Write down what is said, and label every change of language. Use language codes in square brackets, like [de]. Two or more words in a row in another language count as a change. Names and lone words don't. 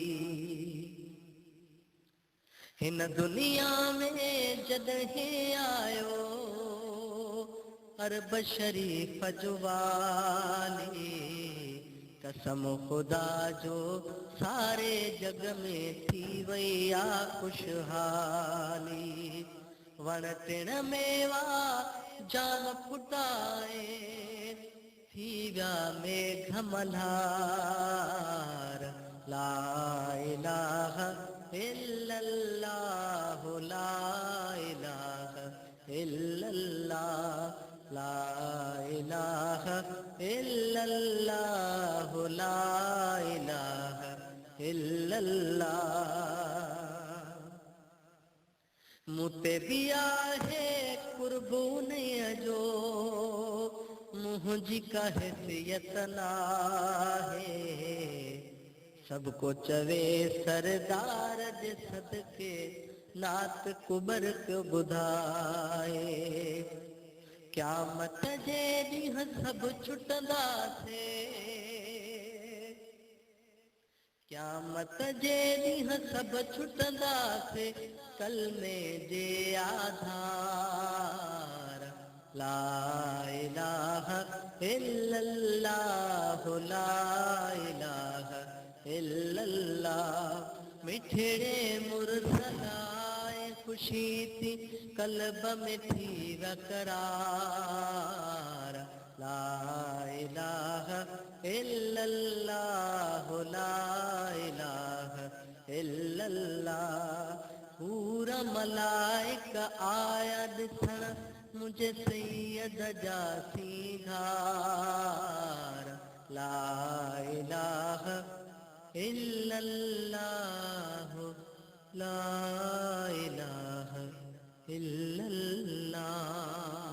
[sd] हिन दुनिया में जॾहिं आयो अरब शरीफ़ जो वाली, कसम ख़ुदा जो सारे जग में थी वई आ खुशहाली। वण टिण मेवा जाम फुटाए थी विया मेघ मल्हार। [ar] لا إله إلا الله، لا إله إلا الله، لا إله إلا الله، لا إله إلا الله. [sd] मूं ते बि आहे कुर्बूनीअ जो, मुंहिंजी का हैसियत नाहे, सभु को चवे सरदार जे सदके नात कुबर को ॿुधाए। क़यामत जे ॾींहुं सभु छुटंदासीं, क़यामत जे ॾींहुं सभु छुटंदासीं कलमे जे आधार। [ar] لا إله إلا الله، لا إله إلا الله. [sd] मिठड़े मुरसलाए ख़ुशी थी कल्ब में थी वक़रार। [ar] لا إله إلا الله، لا إله إلا الله. [sd] पूरा मलाइक आया ॾिसण मुझे सैयद जा सींगार। [ar] لا إله إلا الله، لا إله إلا الله.